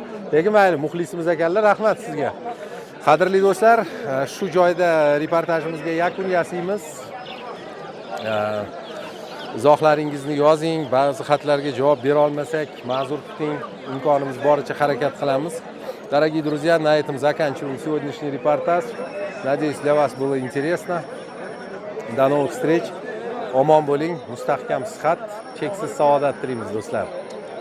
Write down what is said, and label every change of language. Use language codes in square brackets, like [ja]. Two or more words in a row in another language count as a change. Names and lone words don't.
[uz] Lekin mayli, muxlisimiz ekanlar, rahmat sizga. Qadrli do'stlar, shu joyda reportajimizga yakun yasaymiz. Izohlaringizni yozing, ba'zi xatlarga javob bera olmasak, ma'zur tuting, imkonimiz boricha harakat qilamiz. [ru] Дорогие друзья, на этом заканчиваем сегодняшний репортаж. Надеюсь, для вас было интересно. До новых встреч. [uz] Omon bo'ling, mustahkam sihat, cheksiz saodat tilaymiz do'stlar.